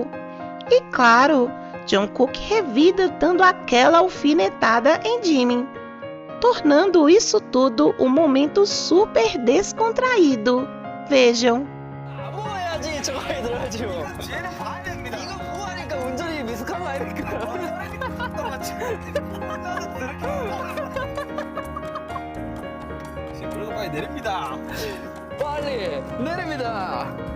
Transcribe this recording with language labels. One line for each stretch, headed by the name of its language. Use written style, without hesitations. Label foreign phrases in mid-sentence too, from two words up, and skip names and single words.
Portuguese: E claro, Jungkook revida dando aquela alfinetada em Jimmy, tornando isso tudo um momento super descontraído. Vejam.
Korean: 뭐 해야지 저거 들어야지 뭐. 얘는 봐야 됩니다. 이거 보호하니까 운전이 미숙한 거 아닙니까? 그래도 빨리 내립니다. 빨리 내립니다.